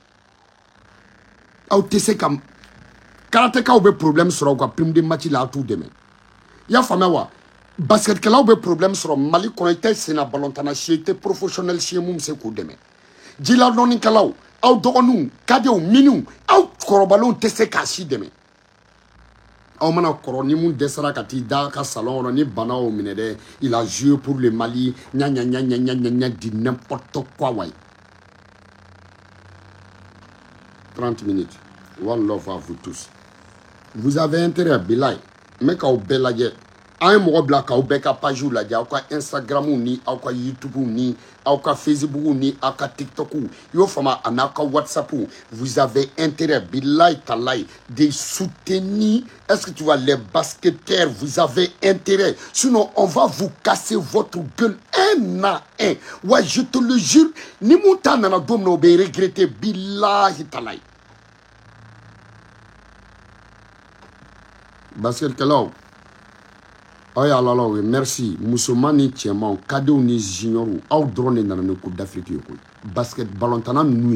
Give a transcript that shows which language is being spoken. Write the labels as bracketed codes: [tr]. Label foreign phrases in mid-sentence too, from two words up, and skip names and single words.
[bm] aw tɛ se ka karatekaw bɛ problème sɔrɔ u ka [fr] prime de match [bm] la aw t'u dɛmɛ i y'a faamuya wa basketkɛlaw bɛ problème sɔrɔ Mali kɔnɔ i tɛ senna balɔntana si i tɛ professionnel si ye mun bɛ se k'u dɛmɛ jiladɔnnikɛlaw aw dɔgɔninw kadew miniw aw kɔrɔbalenw tɛ se k'a si dɛmɛ aw mana kɔrɔ ni mun dɛsɛra ka t'i da ka salon kɔnɔ ni bana y'o minɛ dɛ [fr] il a joué pour le Mali nya dit n'importe quoi ouais 30 minutes [en] one love [fr] à vous tous vous avez intérêt [bm] bilaay mais k'aw bɛɛ lajɛ an ye mɔgɔ bila k'aw bɛɛ ka page lajɛ aw ka Instagram ni aw ka YouTube ni aw ka Facebook ni aw ka TikTok i y'o faamu a n'a ka WhatsApp [fr] vous avez intérêt bilaay talaay de soutenir est-ce que tu vois les basketteurs vous avez intérêt sinon on va vous casser votre gueule un à un ouais je te le jure [bm] ni mun ta nana don min na o bɛ regretter [fr] bilaay talaay [bm] basketkɛlaw aw y'a la [fr] oui merci [bm] musoman ni cɛman kadew ni juniorw aw dɔrɔn de nana ni coupe d'Afrique ye koyi basket balɔntana ninnu ye